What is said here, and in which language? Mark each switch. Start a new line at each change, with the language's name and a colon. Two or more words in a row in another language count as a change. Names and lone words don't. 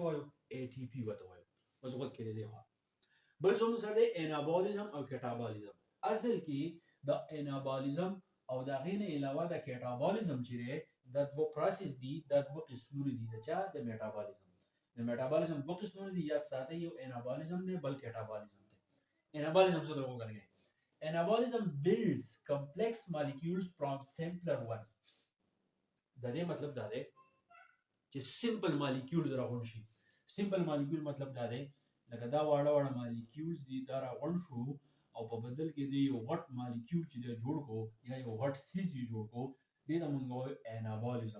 Pashto: څه وایو ATP وته وایو اوس وخت کې دی بل زموږ سره انابولیزم او کیټابولیزم اصل کې د انابولیزم او د غینه علاوه د کیټابولیزم چې دی د دوه پروسس دي د دوه قسمونه دي د چا د میټابولیزم دوه قسمونه دي یاد ساتئ یو انابولیزم دی بل کیټابولیزم دی انابولیزم څه ته وګورئ
English: Anabolism builds complex molecules from simpler ones.
Pashto: د دې مطلب دا دی چې
English: simple molecules
Pashto: راغون شي.
English: simple molecule
Pashto: مطلب دا دی لکه دا واړه واړه مالیکولز دي دا راغون شو او په بدل کې دی یو غټ مالیکول چې دی جوړ کو یا یو غټ سیز یې جوړ کو دې ته موږ وایو انابولیزم.